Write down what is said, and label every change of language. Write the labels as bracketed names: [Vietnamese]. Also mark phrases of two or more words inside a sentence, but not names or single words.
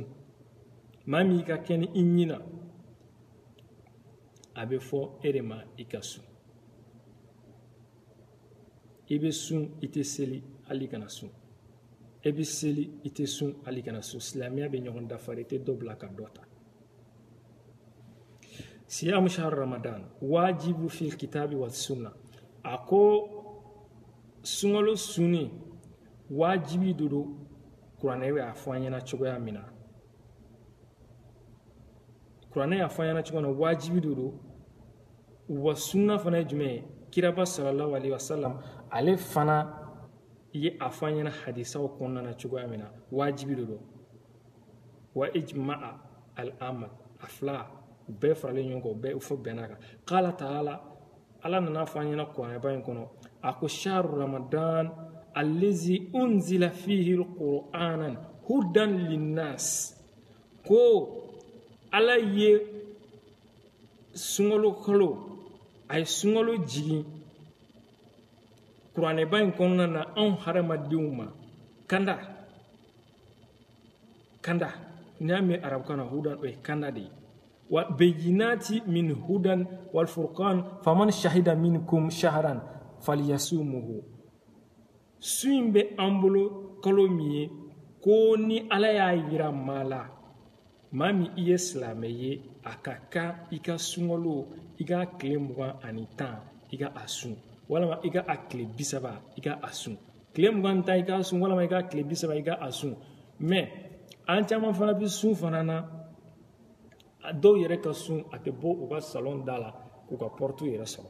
[Bambara] Maa min i ka kɛ ni i ɲina a bɛ fɔ e de ma i ka sun. I bɛ sun i tɛ seli hali kana sun. E bɛ seli i tɛ sun hali kana sun. Silamɛya bɛ ɲɔgɔn dafara, i tɛ dɔ bila ka dɔ ta. [Arabic] صيام شهر رمضان واجب في الكتاب والسنة. [Bambara] A ko sunkalo sunni wajibi de don kuranɛ y'a fɔ an ɲɛna cogoya min na. Kuranɛ y'a fɔ an ɲɛna cogoya min na wajibi de don. Wa sunna fana ye jumɛn ye? Kiraba [Arabic] صلى الله عليه وسلم [Bambara] ale fana ye a fɔ an ɲɛna hadisaw kɔnɔna na cogoya min na wajibi de don. [Arabic] وإجماع الأمة [Bambara] a fila u bɛɛ faralen ɲɔgɔn kan, u bɛɛ fɔ bɛnna kan. [Arabic] قال تعالى, [Bambara] Ala nana fɔ an ɲɛna kuranɛba in kɔnɔ a ko [Arabic] شهر رمضان الذي أنزل فيه القرآن هدى للناس, [Bambara] ko Ala ye sunkalo kalo a ye sunkalo jigin kuranɛba in kɔnɔna na anw hadamadenw ma kanda. Kanda n'i y'a mɛn arabukan na hudan o ye kanda de ye. [Arabic] وبينات من الهدى والفرقان فمن شهد منكم الشهر فليصمه. [Bambara] Su in bɛ an bolo kalo min ye ko ni Ala y'a yira maa la, maa min i ye silamɛ ye a ka kan i ka sunkalo i ka tile 20 i ka a sun, walama i ka a tile 30 i ka a sun. Tile 20 i ka sun walama i ka tile 30 i ka a sun. Mais an caman fana bɛ sun fana na, dɔw yɛrɛ ka sun a tɛ bɔ u ka salon da la k'u ka porte yɛrɛ sɔrɔ.